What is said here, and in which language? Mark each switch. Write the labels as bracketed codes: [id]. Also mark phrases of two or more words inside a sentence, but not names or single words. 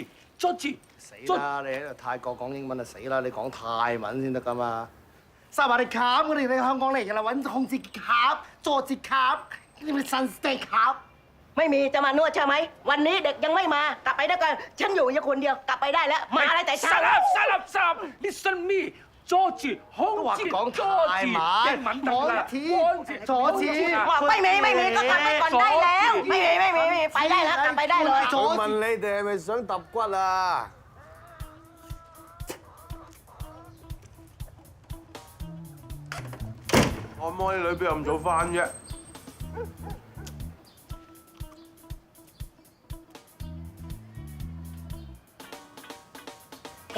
[yue] 死啦！你喺度泰國講英文就死啦！你講泰文先得噶嘛？沙華迪卡嗰啲你香港嚟㗎啦，揾控制卡、佐治卡，你咪新 [th] สเต็กครับ ไม่มีจะมานวดใช่ไหมวันนี้เด็กยังไม่มากลับไปด้วยกันฉันอยู่แค่คนเดียวกลับไปได้แล้วมาอะไรแต่เช้า [en] Listen me George 洪志傑 [yue] 泰文，我知，佐治， [th] บอกไม่มีก็กลับไปก่อนได้แล้วไม่มีไปได้แล้วกลับไปได้เลย [yue] 佐治。問你哋係咪想揼骨啊？按摩啲女邊有咁早翻啫？哇！